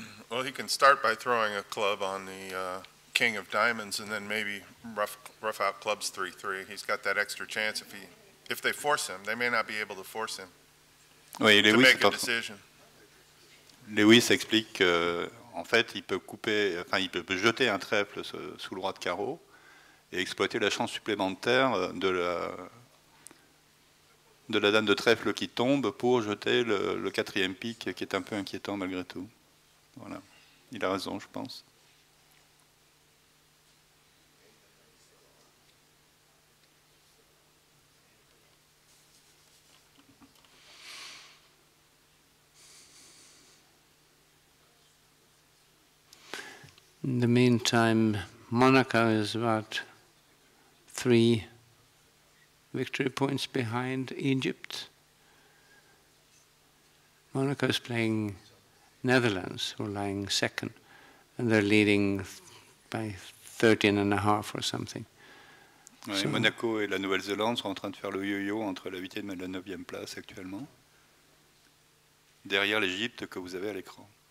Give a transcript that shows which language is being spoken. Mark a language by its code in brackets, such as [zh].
[en] Well, he can start by throwing a club on the king of diamonds, and then maybe rough out clubs 3-3. He's got that extra chance if they force him. They may not be able to force him [fr] Oui, [en] to make a decision. [fr] Lewis explique qu'en fait, il peut couper, enfin, il peut jeter un trèfle sous le roi de carreau et exploiter la chance supplémentaire de la dame de trèfle qui tombe pour jeter le quatrième pic qui est un peu inquiétant malgré tout. Voilà, il a raison, je pense. [en] In the meantime, Monaco is about 3 victory points behind Egypt. Monaco is playing Netherlands, who are lying second, and they're leading by 13.5 or something. [fr] Ouais, so, Monaco et la Nouvelle-Zélande sont en train de faire le yo-yo entre la 8e et la 9e place actuellement, derrière l'Égypte que vous avez à l'écran.